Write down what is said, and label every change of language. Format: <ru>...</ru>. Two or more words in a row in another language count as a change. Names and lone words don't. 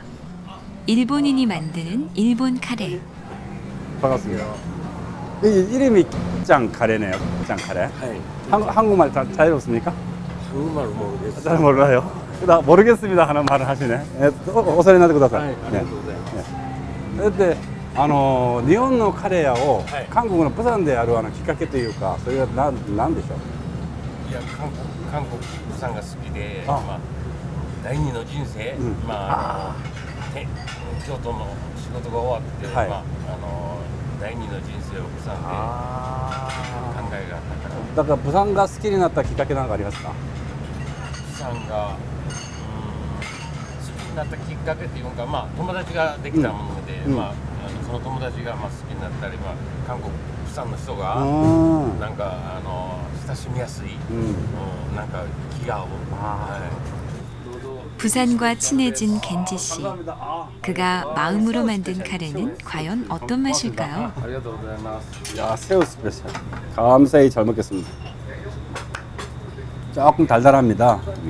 <ko>일본인이 만드는 일본 카레. 반갑습니다. 이 이름이 짱 카레네요. 짱 카레. 한국말 자유롭습니까? 한국말 모르겠어요. 잘 몰라요. 모르겠습니다 하는 말을 하시네. 오사리 나도 구다사이. 네.</ko> <ja>그때 日本のカレー屋を韓国のプサンでやるきっかけというか、それは何でしょう？いや、韓国さんが好きで、第二の人生、京都の仕事が終わって、第二の人生をプサンで考えがあったから。だからプサンが好きになったきっかけなんかありますか？プサンが好きになったきっかけっていうか、友達ができたもので、そのの友達がまあ好きになったり、まあ韓国、釜山の人がなんか親しみやすい、なんか気が合う。</ja> <ko>부산과 친해진 겐지 씨. 그가 마음으로 만든 카레는 과연 어떤 맛일까요? 야, 새우 스페셜. 감사히 잘 먹겠습니다. 조금 달달합니다.</ko>